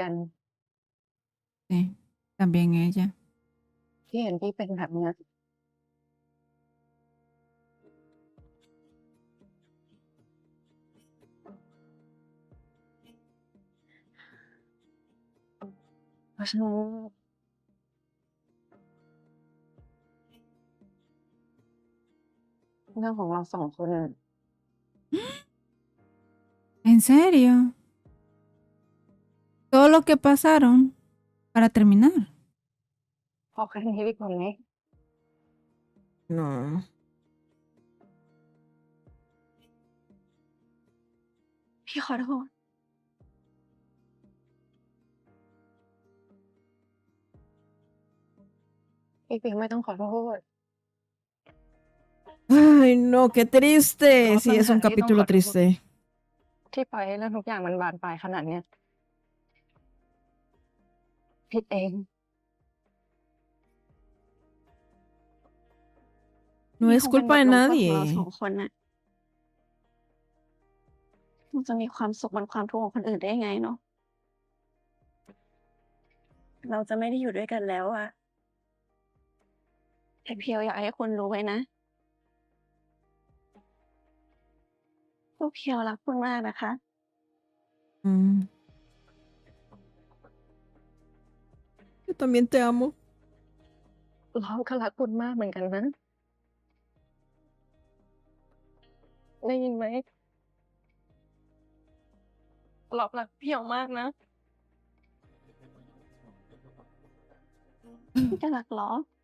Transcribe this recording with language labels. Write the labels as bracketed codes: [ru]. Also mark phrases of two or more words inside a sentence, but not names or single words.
[es] Sí, también ella. [th] ที่เห็นพี่เป็นแบบเนี้ยเพราะฉะนั้นเรื่องของเราสองคนอะ [es] ¿En serio? Todo lo que pasaron para terminar. [th] พอแค่นี้ดีกว่าไหม [es] No. [th] พี่ขอโทษ พี่เพียวไม่ต้องขอโทษ [es] Ay, no, qué triste. No, Sí, es un Panjari, capítulo no, triste. [th] ที่ปล่อยให้เรื่องทุกอย่างมันบานปลายขนาดเนี้ยผิดเอง [es] No [th] นี่ [es] es [th] คงเป็น [es] culpa [th] บ [es] de [th] ทลงโทษของเรา [es] nadie. [th] สองคนน่ะมันจะมีความสุขบนความทุกข์ของคนอื่นได้ยังไงเนาะ เราจะไม่ได้อยู่ด้วยกันแล้วอะแต่เพียวอยากให้คุณรู้ไว้นะว่าเพียวรักคุณมากนะคะ [es] Mm. Yo también te amo. [th] เราก็รักคุณมากเหมือนกันนะ ได้ยินไหมเรารักเพียวมากนะ พี่จะรักเหรอ